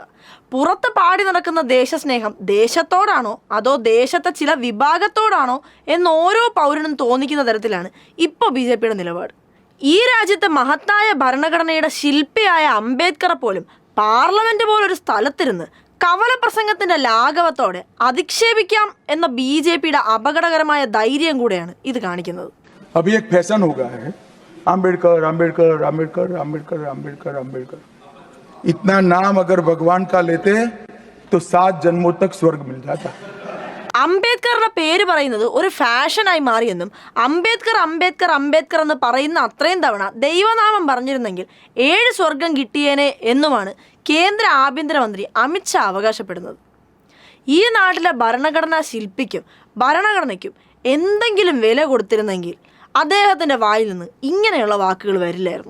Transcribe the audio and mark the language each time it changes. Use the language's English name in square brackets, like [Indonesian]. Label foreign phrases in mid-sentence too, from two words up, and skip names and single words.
[Malayalam] പുറത്ത് പാടി നടക്കുന്ന ദേശസ്നേഹം ദേശത്തോടാണോ അതോ ദേശത്തെ ചില വിഭാഗത്തോടാണോ എന്ന് ഓരോ പൗരനും തോന്നിക്കുന്ന തരത്തിലാണ് ഇപ്പോൾ BJPയുടെ നിലപാട്. ഈ രാജ്യത്തെ മഹത്തായ ഭരണഘടനയുടെ ശില്പിയായ അംബേദ്കറെ പോലും പാർലമെന്റ് പോലൊരു സ്ഥലത്തിരുന്ന് കവല പ്രസംഗത്തിന്റെ ലാഘവത്തോടെ അധിക്ഷേപിക്കാം എന്ന BJPയുടെ അപകടകരമായ ധൈര്യം കൂടെയാണ് ഇത് കാണിക്കുന്നത്. [Hindi] अभी एक फैशन हो गया है, अम्बेडकर अम्बेडकर अम्बेडकर अम्बेडकर अम्बेडकर अम्बेडकर. इतना नाम अगर भगवान का लेते तो 7 जन्मों तक स्वर्ग मिल जाता. [Malayalam] അംബേദ്കറുടെ പേര് പറയുന്നത് ഒരു ഫാഷനായി മാറിയെന്നും അംബേദ്കർ അംബേദ്കർ അംബേദ്കർ എന്ന് പറയുന്ന അത്രയും തവണ ദൈവനാമം പറഞ്ഞിരുന്നെങ്കിൽ 7 സ്വർഗം കിട്ടിയേനെ എന്നുമാണ് കേന്ദ്ര ആഭ്യന്തരമന്ത്രി അമിത് ഷാ അവകാശപ്പെടുന്നത്. ഈ നാട്ടിലെ ഭരണഘടനാ ശില്പിക്കും ഭരണഘടനയ്ക്കും എന്തെങ്കിലും വില കൊടുത്തിരുന്നെങ്കിൽ അദ്ദേഹത്തിൻ്റെ വായിൽ നിന്ന് ഇങ്ങനെയുള്ള വാക്കുകൾ വരില്ലായിരുന്നു.